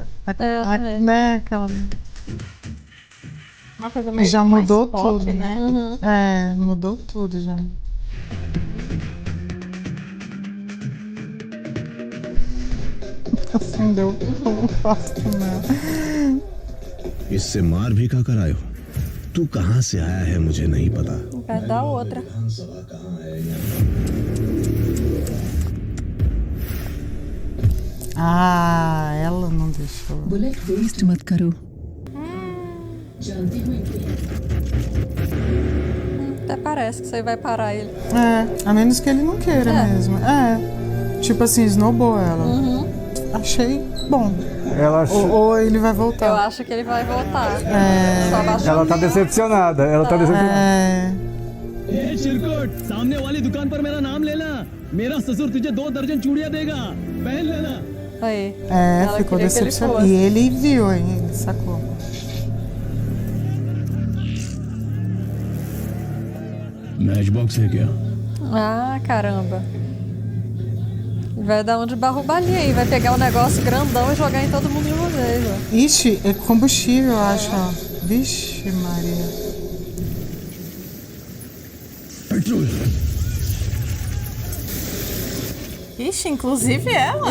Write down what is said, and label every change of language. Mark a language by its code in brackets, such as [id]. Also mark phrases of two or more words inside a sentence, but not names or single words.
[pt] né? Aquela... Uma coisa meio Já mais mudou pop, tudo. né? Uhum. É, mudou tudo já. Acendeu o fasto, né? [hi] इससे मार भी खा कर आए हो. तू कहाँ से आया है मुझे नहीं पता. [pt] Vai dar outra. Ah, ela não deixou. [en] bullet waste [hi] मत करो. [pt] Até parece que você vai parar ele. É, a menos que ele não queira mesmo. É. Tipo assim, snowball ela. Achei bom. Ela, Ou ele vai Eu voltar. acho que ele vai voltar. É. Só abaixou ela tá decepcionada. Ela tá decepcionada. É. [hi] चिरकुट सामने वाली दुकान पर मेरा नाम लेना. मेरा ससुर तुझे 2 दर्जन चूड़ियां देगा. पहन लेना. [pt] Aí. É, Ela ficou queria que ele decepcionado. fosse. E ele viu, hein? Ele sacou. [en] match box [hi] है क्या? [pt] Ah, caramba. Vai dar um de barrubalinha aí, vai pegar um negócio grandão e jogar em todo mundo de uma vez, ó. Ixi, é combustível, eu acho, ó. Vixe, Maria. [hi] पेट्रोल [pt] Ixi, inclusive ela.